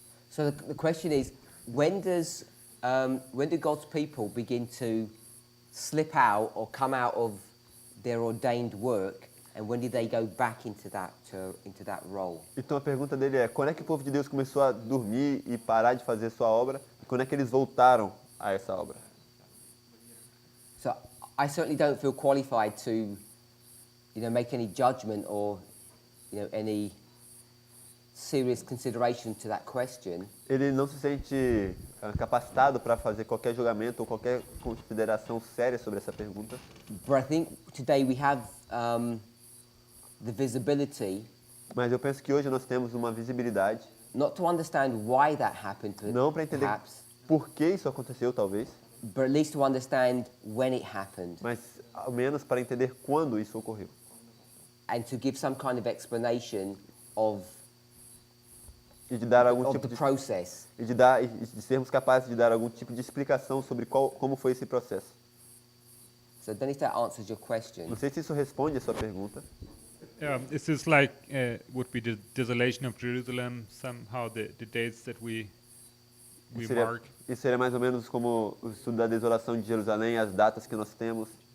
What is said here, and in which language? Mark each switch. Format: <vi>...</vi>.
<en>So the question is, when do God's people begin to slip out or come out of their ordained work, and when did they go back into that role?</en> <pt>Então a pergunta dele é: quando é que o povo de Deus começou a dormir e parar de fazer sua obra? E quando é que eles voltaram a essa obra?</pt> <en>So I certainly don't feel qualified to, make any judgment or, any serious consideration to that question.</en> <pt>Ele não se sente capacitado para fazer qualquer julgamento ou qualquer consideração séria sobre essa pergunta.</pt> <en>But I think today we have the visibility,</en> <pt>Mas eu penso que hoje nós temos uma visibilidade,</pt> <en>not to understand why that happened,</en> <pt>não para entender</pt> <en>perhaps,</en> <pt>por que isso aconteceu, talvez,</pt> <en>but at least to understand when it happened,</en> <pt>mas ao menos para entender quando isso ocorreu.</pt> <en>and to give some kind of explanation of</en> <pt>E de dar algum</pt> <en>the</en> <pt>tipo de</pt> <en>process.</en> <pt>e de sermos capazes de dar algum tipo de explicação sobre como foi esse processo.</pt> <en>So I don't know if that answers your question.</en> <pt>Não sei se isso responde a sua pergunta.</pt> <en>This is like would be the desolation of Jerusalem, somehow the dates that we mark.</en> <pt>Isso seria mais ou menos como o estudo da desolação de Jerusalém, as datas que nós temos.</pt>